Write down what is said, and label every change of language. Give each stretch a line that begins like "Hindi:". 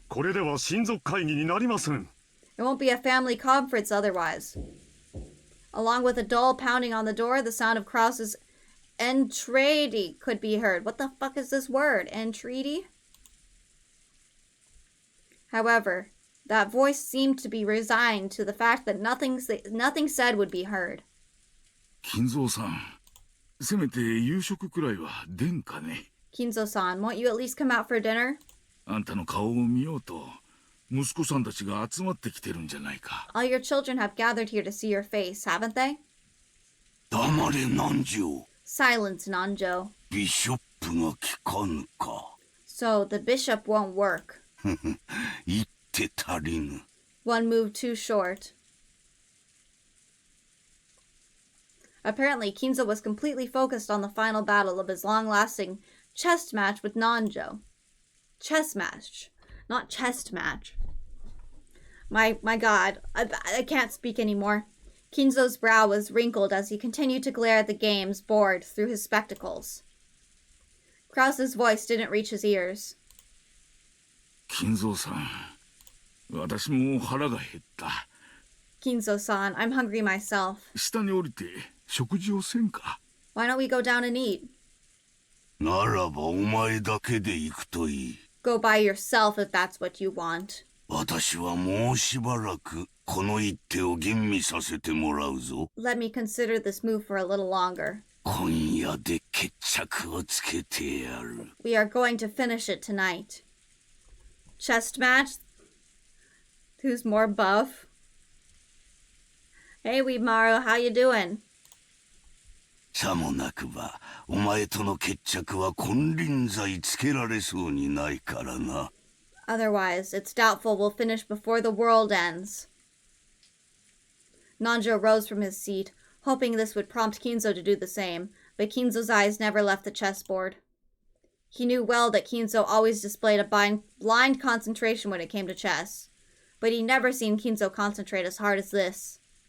Japanese: これでは親族会議になりません
English: It won't be a family conference otherwise. Along with a dull pounding on the door, the sound of Krause's entreaty could be heard. What the fuck is this word? Entreaty? However, that voice seemed to be resigned to the fact that nothing said would be heard.
Japanese: 金蔵さん、せめて夕食くらいは出んかね。
English: Kinzo-san, won't you at least come out for dinner?
Japanese: あんたの顔を見ようと、息子さんたちが集まってきてるんじゃないか。
English: All your children have gathered here to see your face, haven't they?
Japanese: 黙れ南條。
English: Silence, Nanjo.
Japanese: ビショップが聞かぬか。
English: So, the bishop won't work.
Japanese: 言って足りぬ。
English: One move too short. Apparently, Kinzo was completely focused on the final battle of his long-lasting chess match with Nanjo. Chess match, not chest match. My god, I can't speak anymore. Kinzo's brow was wrinkled as he continued to glare at the game's board through his spectacles. Krause's voice didn't reach his ears.
Japanese: 金蔵さん、私も腹が減った。
English: Kinzo-san, I'm hungry myself.
Japanese: 下に降りて食事をせんか。
English: Why don't we go down and eat?
Japanese: ならばお前だけで行くといい。
English: Go by yourself if that's what you want.
Japanese: 私はもうしばらくこの一手を吟味させてもらうぞ。
English: Let me consider this move for a little longer.
Japanese: 今夜で決着をつけてやる。
English: We are going to finish it tonight. Chest match? Who's more buff? Hey, Weemaru, how you doing?
Japanese: さもなくば、お前との決着は金輪際つけられそうにないからな。
English: Otherwise, it's doubtful we'll finish before the world ends. Nanjo rose from his seat, hoping this would prompt Kinzo to do the same, but Kinzo's eyes never left the chessboard. He knew well that Kinzo always displayed a blind concentration when it came to chess, but he'd never seen Kinzo concentrate as hard as this.